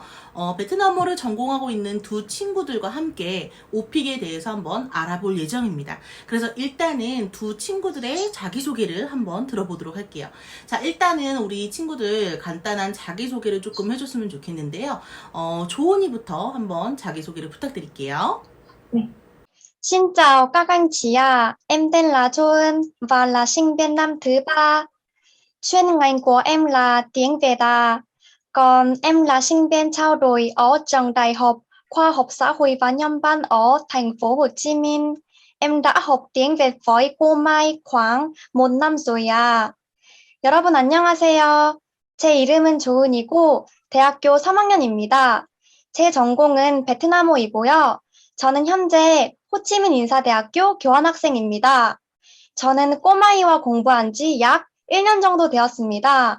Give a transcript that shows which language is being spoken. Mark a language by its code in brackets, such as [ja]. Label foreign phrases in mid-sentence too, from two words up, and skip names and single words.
[ko] 베트남어를 전공하고 있는 두 친구들과 함께 오픽에 대해서 한번 알아볼 예정입니다. 그래서 일단은 두 친구들의 자기소개를 한번 들어보도록 할게요. 자, 일단은 우리 친구들 간단한 자기소개를 조금 해줬으면 좋겠는데요. 조은이부터 한번 자기소개를 부탁드릴게요. 네. [vi] Xin chào các anh chị ạ, em tên là Châu Ân và là sinh viên năm thứ ba. Chuyên ngành của em là tiếng Việt à. Còn em là sinh viên trao đổi ở trường Đại học Khoa học Xã hội và Nhân văn ở thành phố Hồ Chí Minh. Em đã học tiếng Việt với cô Mai khoảng 1 năm rồi à. [ko] 여러분 안녕하세요. 제 이름은 조은이고 대학교 3학년입니다. 제 전공은 베트남어이고요. 저는 현재 호치민 인사대학교 교환학생입니다. 저는 꼬마이와 공부한 지 약 1년 정도 되었습니다.